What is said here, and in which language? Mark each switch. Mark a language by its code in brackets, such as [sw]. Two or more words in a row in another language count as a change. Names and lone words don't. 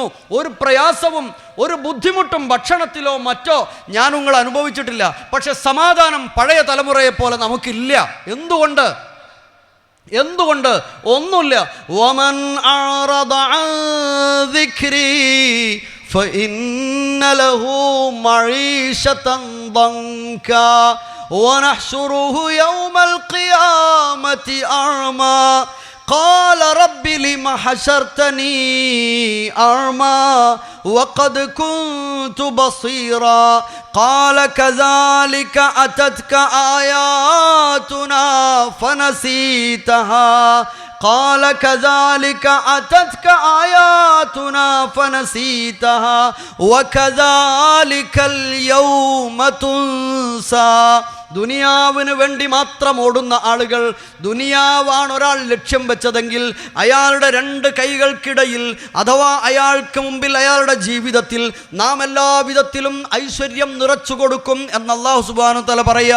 [ml] ഒരു പ്രയാസവും ഒരു ബുദ്ധിമുട്ടും ഭക്ഷണത്തിലോ മറ്റോ ഞാൻ നിങ്ങൾ അനുഭവിച്ചിട്ടില്ല. പക്ഷെ സമാധാനം പഴയ തലമുറയെ പോലെ നമുക്കില്ല. എന്തുകൊണ്ട്? ഒന്നുമില്ല. [ar] ومن أعرض عن ذكري فإن له معيشة ضنكا ونحشره يوم القيامة أعمى قال رب لم حشرتني أعمى وقد كنت بصيرا قال كذلك أتتك آياتنا فنسيتها قال كذلك أتتك آياتنا فنسيتها وكذلك اليوم تنسى. [ml] ദുനിയാവിന് വേണ്ടി മാത്രം ഓടുന്ന ആളുകൾ, ദുനിയാവാണ് ഒരാൾ ലക്ഷ്യം വെച്ചതെങ്കിൽ അയാളുടെ രണ്ട് കൈകൾക്കിടയിൽ അഥവാ അയാൾക്ക് മുമ്പിൽ അയാളുടെ ജീവിതത്തിൽ നാം എല്ലാ വിധത്തിലും ഐശ്വര്യം നിറച്ചു കൊടുക്കും എന്ന് [ar] الله سبحانه وتعالى [ml] പറയുക.